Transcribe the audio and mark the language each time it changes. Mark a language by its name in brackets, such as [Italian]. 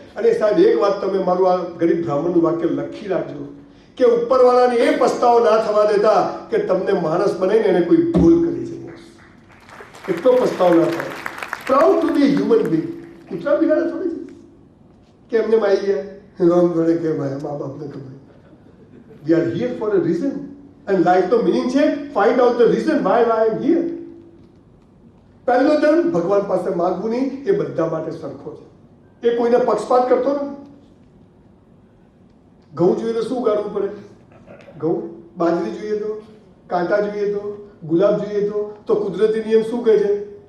[Gujarati] અને સાહેબ એક વાત તમે મારું આ ગરીબ બ્રાહ્મણનું વાક્ય લખી રાખજો કે ઉપરવાળાને એ પસ્તાવો ના થવા દેતા કે તમને માણસ બનાવીને એને કોઈ ભૂલ કરી છે. એટલો પસ્તાવો ના થાય. [English] Proud to be human being. [Gujarati] કૂતરા બિલાડા થોડી છે કે એમને આવી ગયા રામ ગણે કે ભાઈ મા બાપને ખબર. [English] We are here for a reason, and life the meaning છે find out the reason why I am here. [Gujarati] પહેલો ધર્મ ભગવાન પાસે માંગવું નહીં, એ બધા માટે સરખો છે. એ કોઈને પક્ષપાત કરતો નથી. ઘઉં જોઈએ તો શું ઉગાડવું પડે? ઘઉં. બાજરી જોઈએ તો, કાંટા જોઈએ તો, ગુલાબ જોઈએ તો કુદરતી નિયમ શું કહે છે?